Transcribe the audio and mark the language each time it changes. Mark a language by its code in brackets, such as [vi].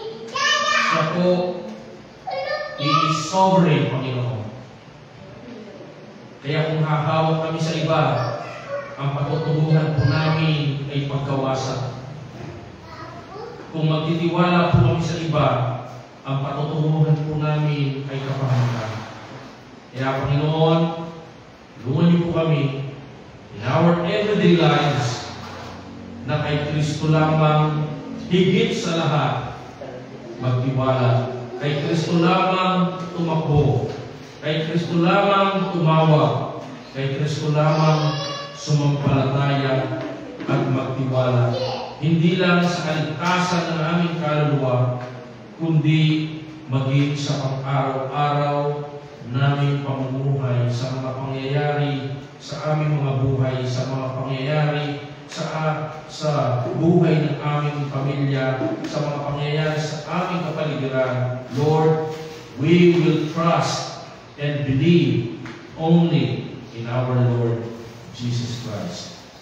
[tl] Siya po, [en] He is sovereign, [tl] Panginoon. Kaya kung hahawak kami sa iba, ang patutunguhan po namin ay pagkawasan. Kung magtitiwala po kami sa iba, ang patutunguhan po namin ay kapahamakan. Kaya Panginoon, tulungan niyo po kami [en] in our everyday lives [tl] na kay Kristo lamang higit sa lahat magtiwala. Kay Kristo lamang tumakbo. Kay Kristo lamang tumawag. Kay Kristo lamang sumampalataya at magtiwala. Hindi lang sa kaligtasan ng aming kaluluwa, kundi maging sa pang-araw-araw naming pamumuhay, sa mga pangyayari sa aming mga buhay, sa mga pangyayari sa buhay ng aming pamilya, sa mga pangyayari sa aming kapaligiran. [en] Lord, we will trust and believe only in our Lord Jesus Christ.